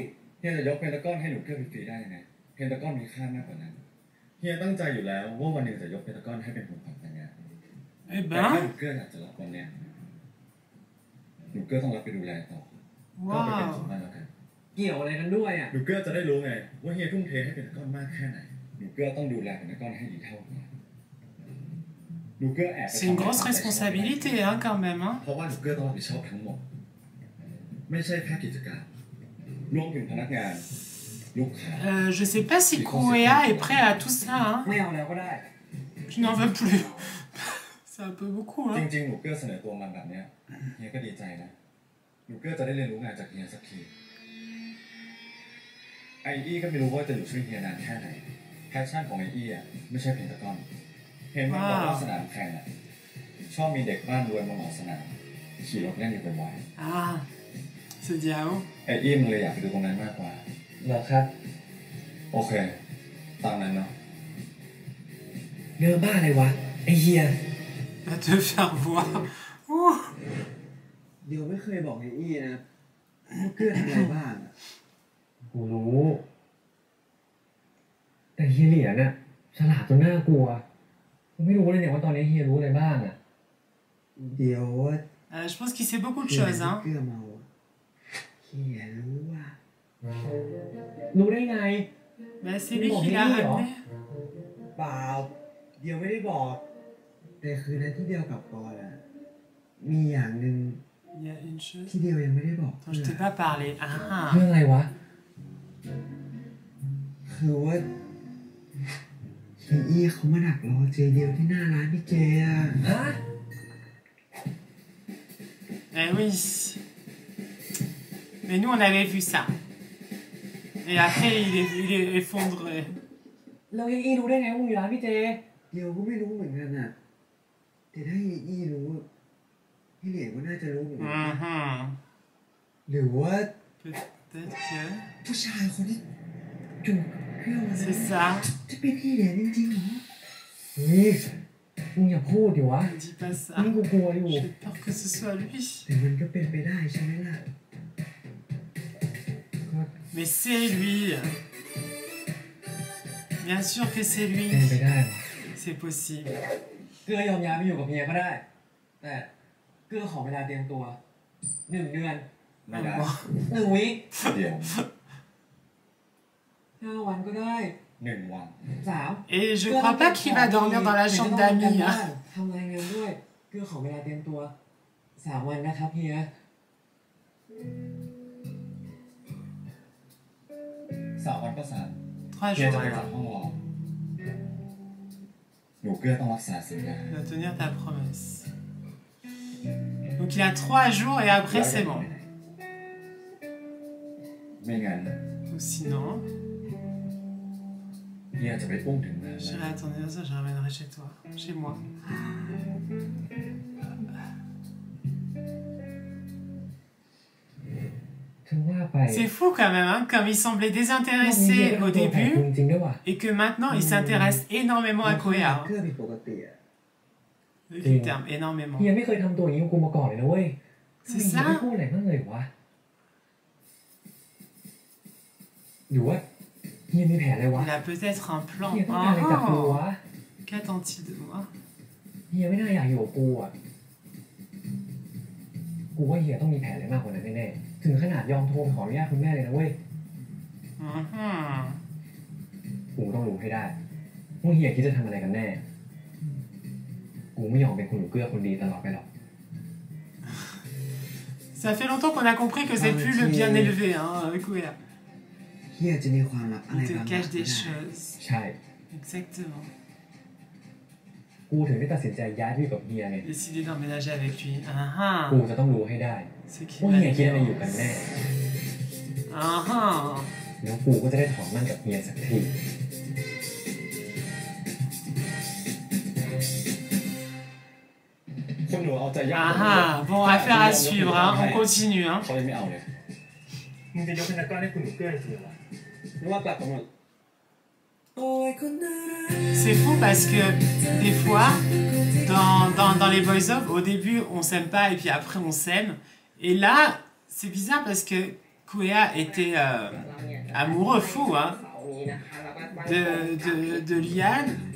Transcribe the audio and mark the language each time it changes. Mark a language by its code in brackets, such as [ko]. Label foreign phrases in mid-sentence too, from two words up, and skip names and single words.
[th] เฮียจะยกเป็นต้นให้หนูเกื้อฟรีๆได้ยังไงเพนตะก้อนมีค่ามากกว่านั้นเฮียตั้งใจอยู่แล้วว่าวันหนึ่งจะยกเพนตะก้อนให้เป็นของขวัญแต่งงานแต่ถ้าหนูเกื้ออยากจะรับวันเนี้ยหนูเกื้อต้องรับไปดูแลต่อก็ไปเป็นสมบัติแล้วกัน เกี่ยวอะไรกันด้วยอ่ะ หนูเกื้อจะได้รู้ไงว่าเฮียทุ่มเทให้เพนตะก้อนมากแค่ไหนหนูเกื้อต้องดูแลเพนตะก้อนให้ดีเท่ากันหนูเกื้อแอบ [fr] C'est une grosse responsabilité hein quand même hein [th] เพราะว่าหนูเกื้อต้องรับผิดชอบทั้งหมดไม่ใช่แค่กิจการรวมถึงพนักงาน [fr] je sais pas si Kouya est prêt à tout ça hein [th] ไม่เอาแล้วก็ได้ [fr] je n'en veux plus c'est un peu beaucoup hein [th] จริงๆหนูเกื้อเสนอตัวมันแบบเนี้ยเฮียก็ดีใจนะหนูเกื้อจะได้เรียนรู้งานจากเฮียสักทีไออี้ก็ไม่รู้ว่าจะอยู่ช่วยเฮียนานแค่ไหนแพชชั่นของไออี้อ่ะไม่ใช่เพนตะก้อนเห็นมันบอกว่าสนามแข่งอ่ะชอบมีเด็กบ้านรวยมาเหมาสนามขี่รถเล่นอยู่บ่อย [fr] ๆ c'est bien [th] ไออี้มันเลยอยากไปดูตรงนั้นมากกว่า เหรอครับ โอเคตามนั้นเนาะ เนื้อบ้าอะไรวะไอเฮีย [fr] va te faire voir [th] เดี๋ยวไม่เคยบอกไอ้อี้นะเกื้อทำอะไรบ้าง กูรู้แต่เฮียเหรียญน่ะฉลาดจนน่ากลัวกูไม่รู้เลยเนี่ยว่าตอนนี้เฮียรู้อะไรบ้างอ่ะ เดี๋ยว [fr] je pense qu'il sait beaucoup de choses hein [th] เกื้อเมาเฮียรู้ว่า รู้ได้ไง [fr] mais c'est lui qui l'a ramené [th] เปล่าเดี๋ยวไม่ได้บอกแต่คือในที่เดียวกับปอน่ะมีอย่างหนึ่งที่เดียวยังไม่ได้บอก [fr] je t'ai pas parlé [th] เรื่องอะไรวะ คือว่าเฮียอี้เขามาดักรอเจเดียวที่หน้าร้านพี่เจอ่ะ ฮะ [fr] eh oui mais nous on avait vu ça et après il est effondré [th] แล้วเฮียอี้รู้ได้ไงว่ามีร้านพี่เจ เดี๋ยวก็ไม่รู้เหมือนกันน่ะแต่ถ้าเฮียอี้รู้พี่เหลียงก็น่าจะรู้เหมือนกันหรือว่าผู้ชายคนนี้จูบเพื่อนมัน [fr] c'est ça [th] จะเป็นพี่เหลียงจริงๆเหรอ นี่มึงอย่าพูดดิวะ [fr] dis pas ça [th] นี่กูกลัวอยู่ [fr] j'ai peur que ce soit lui [th] แต่มันก็เป็นไปได้ใช่ไหมล่ะ [fr] mais c'est lui bien sûr que c'est lui [th] เป็นไปได้หรอ [fr] c'est possible [th] เกื้อยอมย้ายไปอยู่กับเมียก็ได้แต่เกื้อขอเวลาเตรียมตัว1 เดือน ไม่ได้ 1 วีค เดี๋ยว 5 วันก็ได้ 1 วัน 3 [fr] et je crois pas qu'il va dormir dans la chambre d'amis [th] ทำรายงานด้วยเกื้อขอเวลาเตรียมตัว3 วันนะครับเฮีย 3 วันก็ 3 เฮียจะไปจัดห้องรอหนูเกื้อต้องรักษาสัญญา [fr] de tenir ta promesse donc il a 3 jours et après c'est bon [th] ไม่งั้น [fr] ou sinon [th] เฮียจะไปอุ้มถึงนั้น [fr] j'irai à ton anniversaire je ramènerai chez toi chez moi c'est fou quand même hein, comme il semblait désintéressé au début et que maintenant il s'intéresse énormément à Kouya le terme énormément [th] เฮียไม่เคยทำตัวอย่างนี้กับกูมาก่อนเลยนะเว้ย [fr] c'est ça [th] ไม่พูดอะไรบ้างเลยวะอยู่ว่าเฮียมีแผนอะไรวะ [fr] il a peut-être un plan [th] เฮียต้องการอะไรจากกูวะ [fr] qu'attend-il de moi [th] เฮียไม่น่าอยากอยู่กับกูอ่ะกูว่าเฮียต้องมีแผนอะไรมากกว่านั้นแน่ๆถึงขนาดยอมโทรไปขออนุญาตคุณแม่เลยนะเว้ยกูต้องรู้ให้ได้ว่าเฮียคิดจะทำอะไรกันแน่กูไม่ยอมเป็นคนหนูเกื้อคนดีตลอดไปหรอก [fr] ça fait longtemps qu'on a compris que c'est plus le bien élevé hein Kouya [th] เฮียจะมีความลับอะไร [fr] il te cache des choses [th] ใช่ [fr] exactement [th] กูถึงได้ตัดสินใจย้ายที่กับเฮียไง [fr] décider d'emménager avec lui [th] กูจะต้องรู้ให้ได้ว่าเฮียคิดอะไรอยู่กันแน่แล้วกูก็จะได้ถอนมั่นกับเฮียสักที คุณหนูเอาใจยาก [fr] bon affaire à suivre hein on continue hein [th] เขาเลยไม่เอาเลย มึงจะยกเป็นนักก้อนให้คุณหนูเกื้อจริงเหรอ [fr] C'est fou parce que des fois, dans les voice-off, au début on s'aime pas et puis après on s'aime. Et là, c'est bizarre parce que Kuea était amoureux fou hein, de Liane.